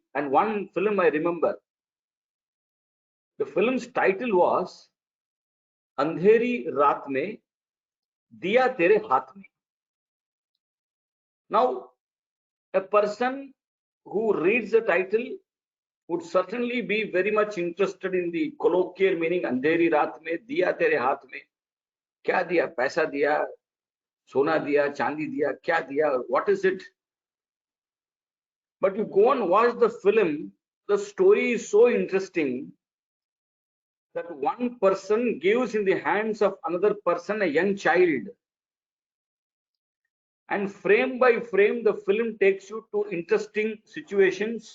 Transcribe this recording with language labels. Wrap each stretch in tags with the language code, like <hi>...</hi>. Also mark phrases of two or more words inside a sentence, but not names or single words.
<en>And one film I remember, the film's title was Andheri Raat Mein Diya Tere Haath Mein. Now, a person who reads the title would certainly be very much interested in the colloquial meaning. Andheri Raat Mein Diya Tere Haath Mein.</en> <hi>क्या दिया? पैसा दिया? सोना दिया? चांदी दिया? क्या दिया?</hi> <en>What is it? But you go and watch the film, the story is so interesting that one person gives in the hands of another person, a young child, and frame by frame the film takes you to interesting situations.</en>